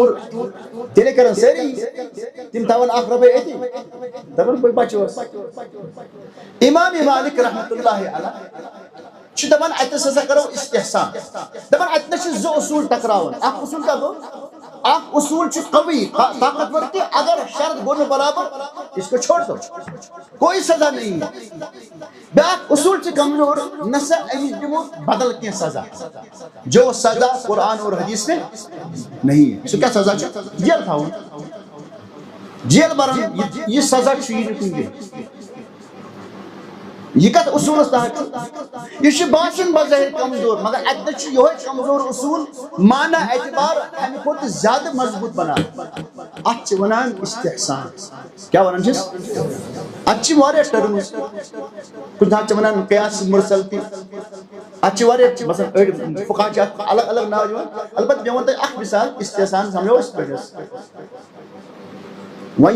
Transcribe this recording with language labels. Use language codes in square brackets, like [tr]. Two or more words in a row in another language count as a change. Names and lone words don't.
[ks] ژوٗر تیٚلے کرن سٲری تِم تھاون 1 رۄپے أتی دپن بہٕ بچوس امام مالک رحمۃ اللہ علیہ چھُ دپان اتنس ہسا کرو استحسان دپان اتنس چھِ 2 اصوٗل ٹکراوان اکھ اصوٗل کیٛاہ گوٚو اکھ اصوٗل چھُ قوی طاقتور کہ اگر شرط گوٚو نہٕ برابر [ur] اس کو چھوڑ دو کوئی سزا نہیں [ks] بیاکھ اصوٗل چھُ کمزور نہ سا أمِس دِمو بدل کینٛہہ سزا [ur] جو سزا قرآن اور حدیث میں نہیں [ks] سُہ کیٛاہ سزا چھُ جیل تھاوُن جیل برن یہ سزا چھُ یی نہٕ کُنہِ جایہِ یہ کت اصولس تحت یہ باسان بظاہر کمزور مگر اتنس یہ کمزور اصول مانا اعتبار امہ کھۄتہٕ زیادہ مضبوط بنان ات ونان استحسان کیا ونان چھس ات واریاہ ٹرمز کُنہِ ساتہٕ ونان قیاس مرسل تہِ ات واریاہ مثلا أڑۍ فقہا چھِ اتھ الگ الگ ناو دِوان البتہ مےٚ ووٚن تۄہہِ اکھ مثال استحسان سمجھو أسۍ پٲٹھۍ وۄنۍ